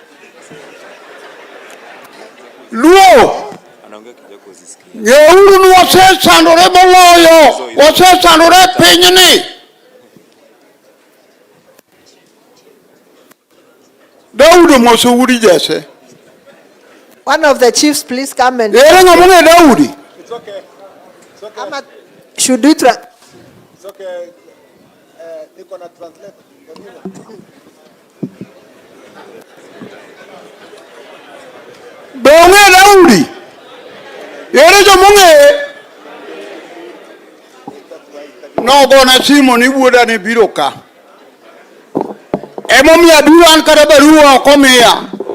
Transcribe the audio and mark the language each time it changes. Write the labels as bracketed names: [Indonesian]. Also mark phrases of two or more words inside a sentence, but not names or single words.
[Luo (Kenya and Tanzania)] Luo ng'euru ni wasesandore moloyo, wasesandore pinyni. Daudi moso udi jese. [English] One of the chiefs, please come and... [Luo (Kenya and Tanzania)] Ere ng'amone Daudi? [English] It's okay. It's okay. Should we try? It's okay. [Swahili] Niko na translate. [Luo (Kenya and Tanzania)] Donge Daudi. Ere jomong'e. Nogona simu ni wuoda ni biro ka. Emomiyo abiro an kata barua ok omiya.